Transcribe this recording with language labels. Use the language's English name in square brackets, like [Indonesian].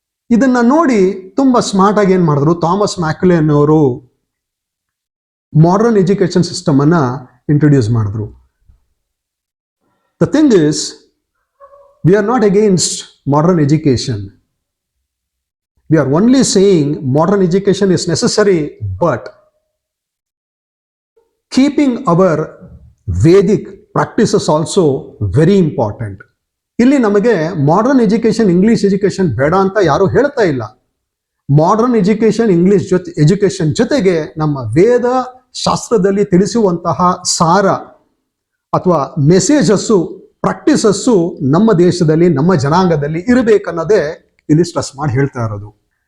[Kannada] ಇದನ್ನ ನೋಡಿ ತುಂಬಾ ಸ್ಮಾರ್ಟ್ ಆಗಿ ಏನ್ ಮಾಡಿದ್ರು, ಥಾಮಸ್ ಮ್ಯಾಕ್ಯುಲೆ ಅನ್ನೋರು ಮಾಡರ್ನ್ ಎಜುಕೇಶನ್ ಸಿಸ್ಟಮ್ ಅನ್ನ ಇಂಟ್ರೊಡ್ಯೂಸ್ ಮಾಡಿದ್ರು. [English] The thing is, we are not against modern education. We are only saying modern education is necessary, but keeping our Vedic practices also very important. [Kannada] ಇಲ್ಲಿ ನಮಗೆ modern education, English education ಬೇಡ ಅಂತ ಯಾರು ಹೇಳ್ತಾ ಇಲ್ಲ. Modern education, English education ಜೊತೆಗೆ ನಮ್ಮ ವೇದ ಶಾಸ್ತ್ರದಲ್ಲಿ ತಿಳಿಸುವಂತಹ ಸಾರ ಅಥವಾ ಮೆಸೇಜಸ್ಸು, ಪ್ರಾಕ್ಟೀಸಸ್ಸು ನಮ್ಮ ದೇಶದಲ್ಲಿ, ನಮ್ಮ ಜನಾಂಗದಲ್ಲಿ ಇರಬೇಕನ್ನೋದೇ ಇಲ್ಲಿ ಸ್ಟ್ರೆಸ್ ಮಾಡಿ ಹೇಳ್ತಾ ಇರೋದು.